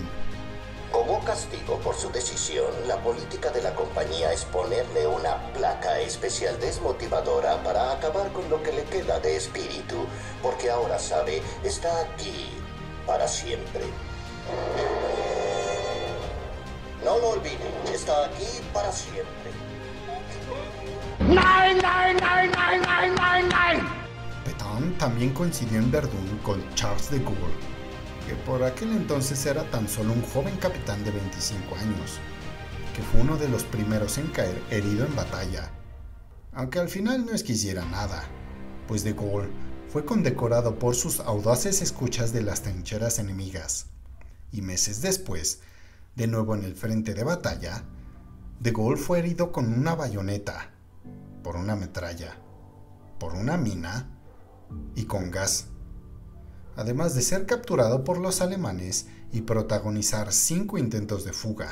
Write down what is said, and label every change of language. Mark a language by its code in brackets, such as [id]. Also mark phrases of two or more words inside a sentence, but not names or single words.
[es] Como castigo por su decisión, la política de la compañía es ponerle una placa especial desmotivadora para acabar con lo que le queda de espíritu, porque ahora sabe, está aquí para siempre. No lo olviden, está aquí para siempre. [de] Nein, nein, nein, nein, nein, nein, nein! [es] Pétain también coincidió en Verdún con Charles de Gaulle, que por aquel entonces era tan solo un joven capitán de 25 años, que fue uno de los primeros en caer herido en batalla, aunque al final no es que hiciera nada, pues de Gaulle fue condecorado por sus audaces escuchas de las trincheras enemigas, y meses después, de nuevo en el frente de batalla, de Gaulle fue herido con una bayoneta, por una metralla, por una mina y con gas, además de ser capturado por los alemanes y protagonizar 5 intentos de fuga.